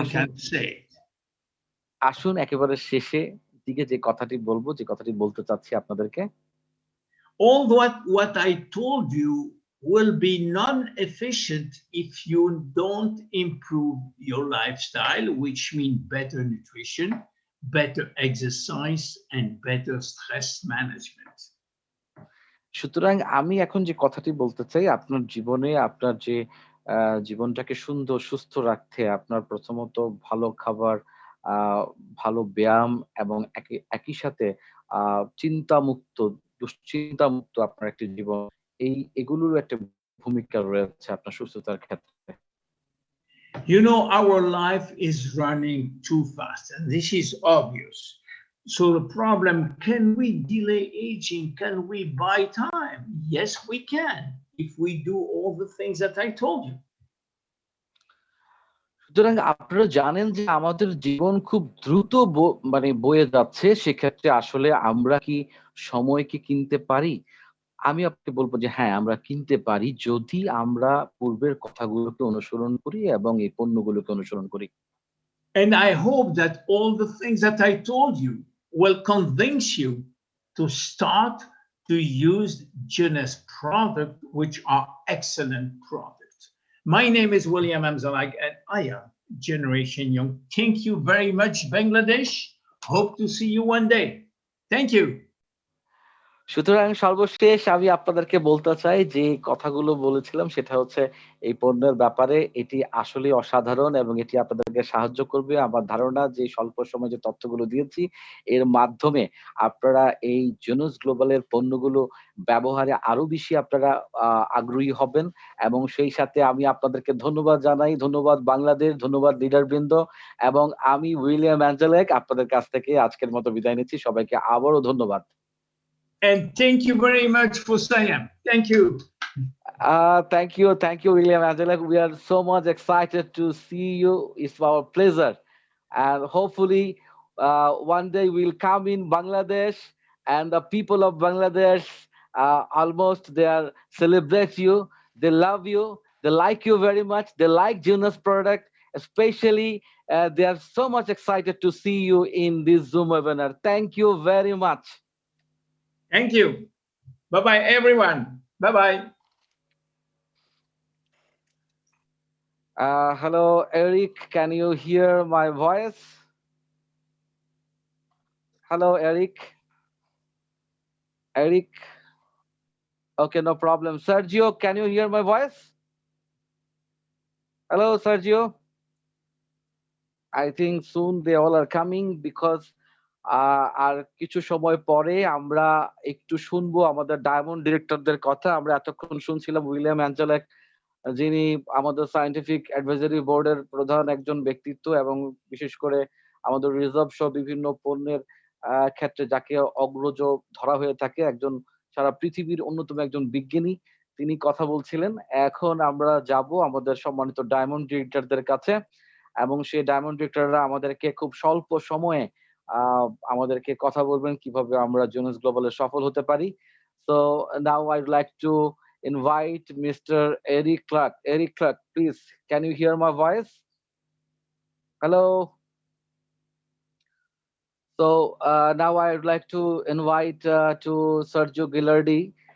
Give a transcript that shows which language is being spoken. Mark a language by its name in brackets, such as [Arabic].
[Bangla] আসুন [English] can say. [Bangla] আসুন একেবারে শেষে দিকে যে কথাটি বলবো, যে কথাটি বলতে চাচ্ছি আপনাদেরকে। [English] All what I told you will be non-efficient if you don't improve your lifestyle, which means better nutrition, better exercise, and better stress management. [Bangla] সুতরাং আমি এখন যে কথাটি বলতে চাই, আপনার জীবনে আপনার যে জীবনটাকে সুন্দর সুস্থ রাখতে আপনার প্রথমত ভালো খাবার, আ ভালো ব্যায়াম এবং একই সাথে আ চিন্তামুক্ত, দুশ্চিন্তামুক্ত আপনার একটি জীবন। এগুলোর একটা ভূমিকা রয়েছে আপনার সুস্থতার ক্ষেত্রে। [English] You know, our life is running too fast, and this is obvious. So the problem, can we delay aging? Can we buy time? Yes, we can, if we do all the things that I told you. [Bangla] সুতরাং আপনারা জানেন যে আমাদের জীবন খুব দ্রুত মানে বয়ে যাচ্ছে। সেক্ষেত্রে আসলে আমরা কি সময়কে কিনতে পারি? আমি আপনাকে বলব যে হ্যাঁ, আমরা কিনতে পারি যদি আমরা পূর্বের কথাগুলোকে অনুসরণ করি এবং এই পণ্যগুলোকে অনুসরণ করি। [English] And I hope that all the things that I told you will convince you to start to use Jeunesse product, which are excellent products. My name is William Amzalag, and I am Generation Young. Thank you very much, Bangladesh. Hope to see you one day. Thank you. [Bangla] সুতরাং সর্বশেষ আমি আপনাদেরকে বলতে চাই যে কথাগুলো বলেছিলাম সেটা হচ্ছে এই পণ্যের ব্যাপারে এটি আসলে অসাধারণ এবং এটি আপনাদেরকে সাহায্য করবে। আমার ধারণা যে স্বল্প সময়ে যে তথ্যগুলো দিয়েছি এর মাধ্যমে আপনারা এই জেনুস গ্লোবালের পণ্যগুলো ব্যবহারে আরো বেশি আপনারা আগ্রহী হবেন এবং সেই সাথে আমি আপনাদেরকে ধন্যবাদ জানাই। ধন্যবাদ বাংলাদেশ, ধন্যবাদ লিডারবৃন্দ এবং আমি উইলিয়াম অ্যাঞ্জেলেক আপনাদের কাছ থেকে আজকের মতো বিদায় নিচ্ছি। সবাইকে আবারও ধন্যবাদ। [English] And thank you very much for Siam. Thank you. Thank you, William Angela. We are so much excited to see you. It's our pleasure, and hopefully, one day we'll come in Bangladesh, and the people of Bangladesh almost they are celebrate you. They love you. They like you very much. They like Jonas product, especially. They are so much excited to see you in this Zoom webinar. Thank you very much. Thank you. Bye-bye, everyone. Bye-bye. Hello, Eric. Can you hear my voice? Hello, Eric. Eric. Okay, no problem. Sergio, can you hear my voice? Hello, Sergio. I think soon they all are coming because [Bangla] আর কিছু সময় পরে আমরা একটু শুনবো আমাদের diamond ডিরেক্টরদের কথা। আমরা এতক্ষণ শুনছিলাম উইলিয়াম অ্যাঞ্জেলেক, যিনি আমাদের সায়েন্টিফিক অ্যাডভাইজারি বোর্ডের প্রধান একজন ব্যক্তিত্ব এবং বিশেষ করে আমাদের রিজার্ভ সহ বিভিন্ন পণ্যের ক্ষেত্রে যাকে অগ্রজ ধরা হয়ে থাকে, একজন সারা পৃথিবীর অন্যতম একজন বিজ্ঞানী, তিনি কথা বলছিলেন। এখন আমরা যাব আমাদের সম্মানিত ডায়মন্ড ডিরেক্টরদের কাছে এবং সেই ডায়মন্ড ডিরেক্টররা আমাদেরকে খুব স্বল্প সময়ে আমাদেরকে কথা বলবেন কিভাবে আমরা জোনাস গ্লোবালে সফল হতে পারি। [English] So now I'd like to invite Mr. Eric Clark. Eric Clark, please, can you hear my voice? Hello. So now I'd like to invite to Sergio Gilardi.